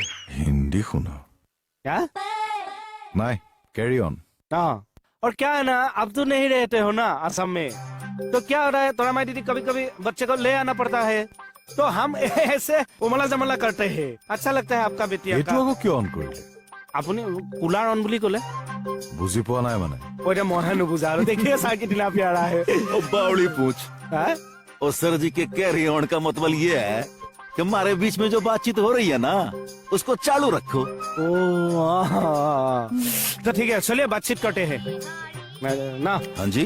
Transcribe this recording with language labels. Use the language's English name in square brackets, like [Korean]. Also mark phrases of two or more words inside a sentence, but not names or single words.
[Hindi] हिंदी सुना क्या? नहीं, [English] carry on. [Hindi] हाँ, और क्या है ना, अब तो नहीं रहते हो ना असम में, तो क्या हो रहा है, थोड़ा माई दीदी कभी कभी बच्चे को ले आना पड़ता है, तो हम ऐसे उमला जमला करते हैं। अच्छा लगता है आपका बेटिया [Assamese] এইটো का। আকৌ কিয় অন কৰিলে? আপুনি [English] cooler on [Assamese] বুলি ক'লে? বুজি পোৱা নাই মানে। ওইটা মহে নুবুজা আৰু [Hindi] देखिए सार कितना प्यारा है। ओ बावड़ी पूछ। हाँ? और सर जी के [English] carry on [Hindi] का मतलब ये है कि हमारे बीच में जो बातचीत हो रही है ना, उसको चालू रखो। ओ हाँ। तो ठीक है, चलिए बातचीत करते हैं ना। हाँ जी,